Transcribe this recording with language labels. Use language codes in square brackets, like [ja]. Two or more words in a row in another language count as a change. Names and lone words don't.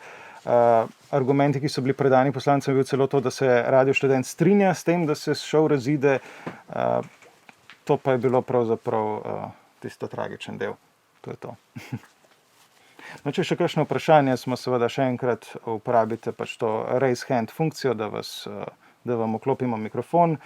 [sl] Argumenti, ki so bili predani poslancem, je bil celo to, da se Radio Študent strinja s tem, da se šov razide. To pa je bilo pravzaprav tisto tragičen del. To je to. No, če še kakšno vprašanje, smo seveda še enkrat uporabite pač to [en] raise hand [sl] funkcijo, da vam vklopimo mikrofon.